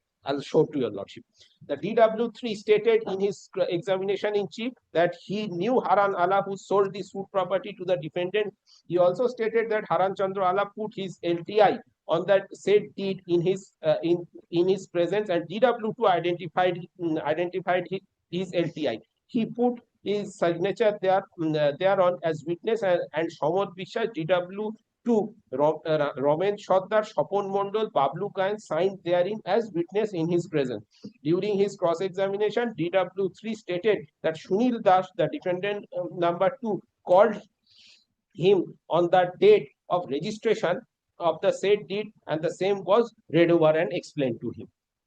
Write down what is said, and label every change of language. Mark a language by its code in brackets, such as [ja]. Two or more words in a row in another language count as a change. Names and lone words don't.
[en] I'll show to your lordship. The DW3 stated in his examination in chief that he knew Haran Ala, who sold the suit property to the defendant. He also stated that Haran Chandra Ala put his LTI on that said deed in his presence, and DW2 identified his LTI. He put his signature thereon as witness, and Somod Bishas, DW2, Romen Shoddar, Shapon Mondol, Bablu Gayan signed therein as witness in his presence. During his cross-examination, DW3 stated that Sunil Das, the defendant number 2, called him on the date of registration of the said deed, and the same was read over and explained to him.